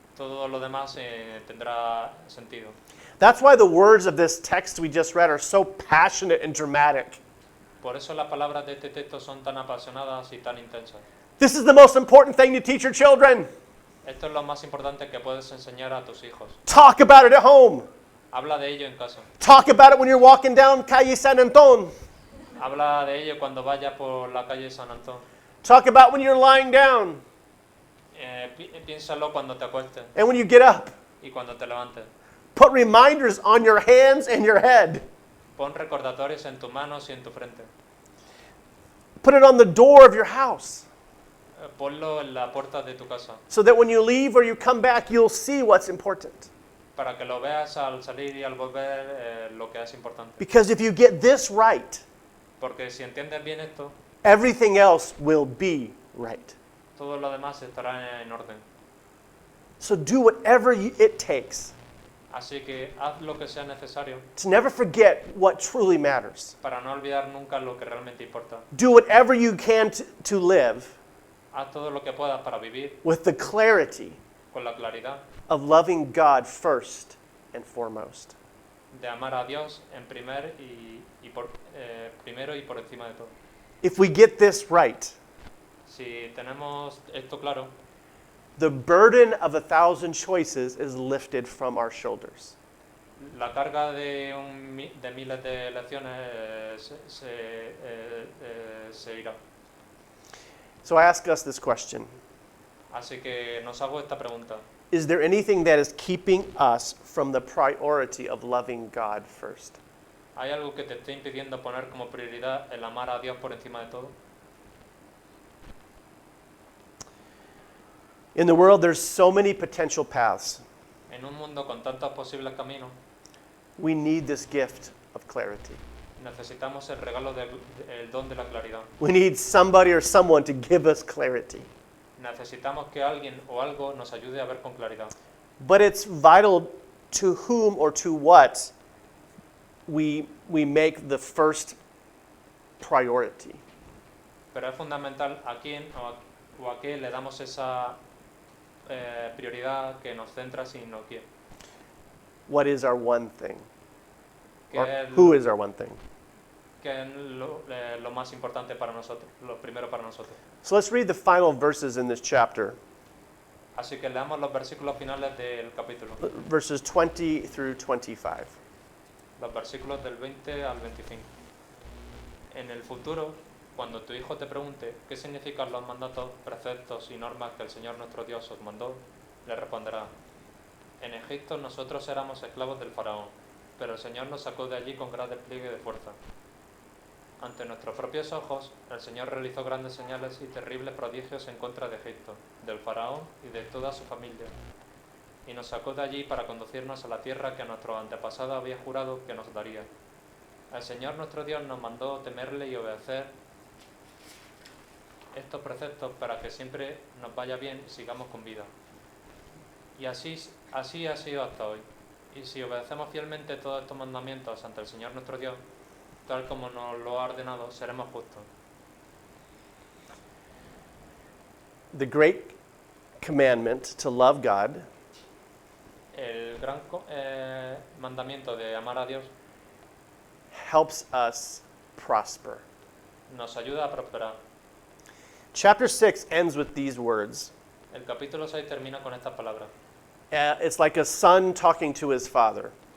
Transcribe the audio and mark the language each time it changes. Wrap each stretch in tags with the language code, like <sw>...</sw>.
<es>todo lo demás tendrá sentido.</es> <en>That's why the words of this text we just read are so passionate and dramatic.</en> <es>Por eso las palabras de este texto son tan apasionadas y tan intensas.</es> <en>This is the most important thing to teach your children.</en> <es>Esto es lo más importante que puedes enseñar a tus hijos.</es> <en>Talk about it at home.</en> <es>Habla de ello en casa.</es> <en>Talk about it when you're walking down Calle San Anton.</en> <es>Habla de ello cuando vayas por la calle San Antón.</es> <en>Talk about when you're lying down</en> <es>Piénsalo cuando te acuestes</es> <en>and when you get up.</en> <es>y cuando te levantes.</es> <en>Put reminders on your hands and your head.</en> <es>Pon recordatorios en tus manos y en tu frente.</es> <en>Put it on the door of your house</en> <es>Ponlo en la puerta de tu casa</es> <en>so that when you leave or you come back, you'll see what's important.</en> <es>para que lo veas al salir y al volver lo que es importante.</es> <en>Because if you get this right,</en> <es>Porque si entiendes bien esto,</es> <en>everything else will be right.</en> <es>todo lo demás estará en orden.</es> <en>So do whatever it takes</en> <es>Así que haz lo que sea necesario</es> <en>to never forget what truly matters.</en> <es>para no olvidar nunca lo que realmente importa.</es> <en>Do whatever you can to live</en> <es>Haz todo lo que puedas para vivir</es> <en>with the clarity</en> <es>con la claridad</es> <en>of loving God first and foremost.</en> <es>de amar a Dios en primero y por encima de todo.</es> <en>If we get this right,</en> <es>Si tenemos esto claro,</es> <en>the burden of 1,000 choices is lifted from our shoulders.</en> <es>la carga de miles de elecciones se irá.</es> <en>So I ask us this question.</en> <es>Así que nos hago esta pregunta.</es> <en>Is there anything that is keeping us from the priority of loving God first?</en> <es>¿Hay algo que te esté impidiendo poner como prioridad el amar a Dios por encima de todo?</es> <en>In the world, there's so many potential paths.</en> <es>En un mundo con tantos posibles caminos,</es> <en>We need this gift of clarity.</en> <es>necesitamos el regalo el don de la claridad.</es> <en>We need somebody or someone to give us clarity.</en> <es>Necesitamos que alguien o algo nos ayude a ver con claridad.</es> <en>But it's vital to whom or to what we make the first priority.</en> <es>Pero es fundamental a quién o a qué le damos esa prioridad que nos centra si no quiere.</es> <en>What is our one thing?</en> <es>¿Qué</es> <en>Or</en> <es>es,</es> <en>who is our one thing?</en> <es>qué es lo más importante para nosotros, lo primero para nosotros?</es> <en>So let's read the final verses in this chapter,</en> <es>Así que leamos los versículos finales del capítulo,</es> <en>verses 20 through 25.</en> <es>los versículos del 20 al 25. En el futuro, cuando tu hijo te pregunte qué significan los mandatos, preceptos y normas que el Señor nuestro Dios os mandó, le responderá: en Egipto nosotros éramos esclavos del faraón, pero el Señor nos sacó de allí con gran despliegue de fuerza. Ante nuestros propios ojos, el Señor realizó grandes señales y terribles prodigios en contra de Egipto, del faraón y de toda su familia, y nos sacó de allí para conducirnos a la tierra que nuestro antepasado había jurado que nos daría. El Señor nuestro Dios nos mandó temerle y obedecer estos preceptos para que siempre nos vaya bien y sigamos con vida. Y así ha sido hasta hoy. Y si obedecemos fielmente todos estos mandamientos ante el Señor nuestro Dios, tal como nos lo ha ordenado, seremos justos.</es> <en>The great commandment to love God</en> <es>El gran mandamiento de amar a Dios</es> <en>helps us prosper.</en> <es>nos ayuda a prosperar.</es> <en>Chapter 6 ends with these words.</en> <es>El capítulo 6 termina con estas palabras.</es> <en>It's like a son talking to his father.</en>